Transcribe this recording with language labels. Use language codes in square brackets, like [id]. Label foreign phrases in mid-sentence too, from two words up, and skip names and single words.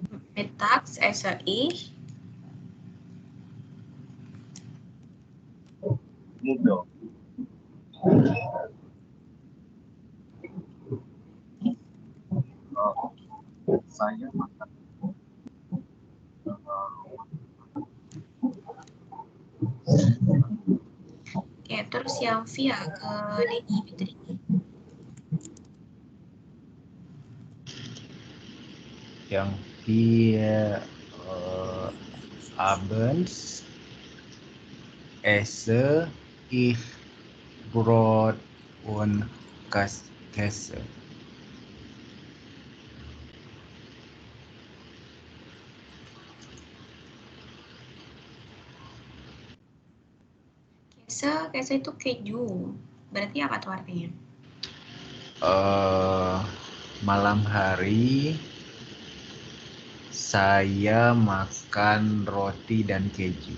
[de] Mittags esse ich Nudeln. [id] Saya makan Oke, terus yang via ke Denny Fitri. [de] Yang wir abends esse ich Brot und Käse. [id] Kese itu keju. Berarti apa tuh artinya? Malam hari saya makan roti dan keju.